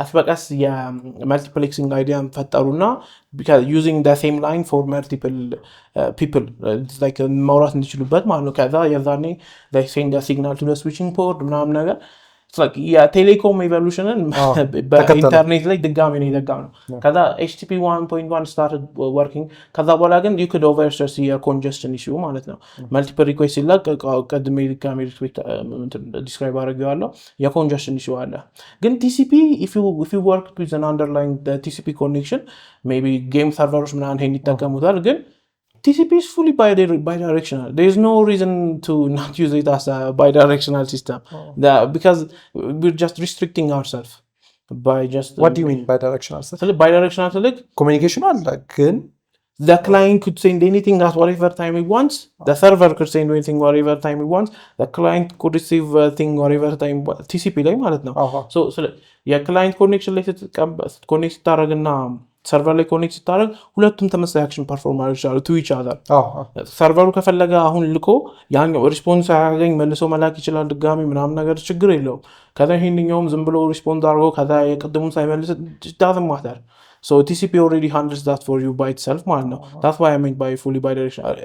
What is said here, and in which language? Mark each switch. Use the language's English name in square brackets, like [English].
[Amharic] ቀስ የመልቲፕሌክሲንግ አይዲያን ፈጠሩና [English] because using the same line for multiple people it's like [Amharic] ማውራት እንችሉበት ማለት ነው። ከዛ የዛኔ [English] they send a signal to the switching port ምናምን ነገር it's like [Amharic] የቴሌኮም ኤቮሉሽንን በኢንተርኔት ላይ ድጋሚ ነው የደጋመው። [English] ከዛ HTTP 1.1 started working ከዛ በኋላ ግን you could overstate የኮንጀስሽን issue ማለት ነው። multiple request [Amharic] ሲላክ ቀድሜ ድጋሚ ዲስክራይብ አድርጌዋለሁ የኮንጀስሽን issue አለ። ግን [English] TCP if you work with an underlying the TCP connection maybe game servers [Amharic] ምናምን ይሄን ይጠቀሙታል ግን [English] TCP is fully bidirectional. There is no reason to not use it as a bidirectional system because we're just restricting ourselves by just what do you mean bidirectional system? So bidirectional like communication [Amharic] ግን [English] the client could send anything at whatever time he wants. The server could send anything whatever time he wants. The client could receive thing whatever time [Amharic] TCP ላይ ማለት ነው። so የክላይንት ኮኔክሽን ላይ ኮኔክት ታደርግና ሰርቨር ላይ ኮኔክት ስታደርግ ሁለቱም ተመሳሳይ አክሽን ፐርፎርም ማድረግ ይችላሉ [English] to each other [Amharic] ሰርቨሩ ከፈለገ አሁን ልኮ ያኛው ሪስፖንስ ያገኝ መልሶ መላክ ይችላል ድጋሚ ምናምን ነገር ችግር የለውም። ከዛ ይሄንኛውም ዝም ብሎ ሪስፖንድ አድርጎ ከዛ የቅድሙን ሳይመልስ [English] doesn't matter. So TCP already handles that for you by itself [Amharic] ማለት ነው። [English] that's why I mean by fully bidirectional.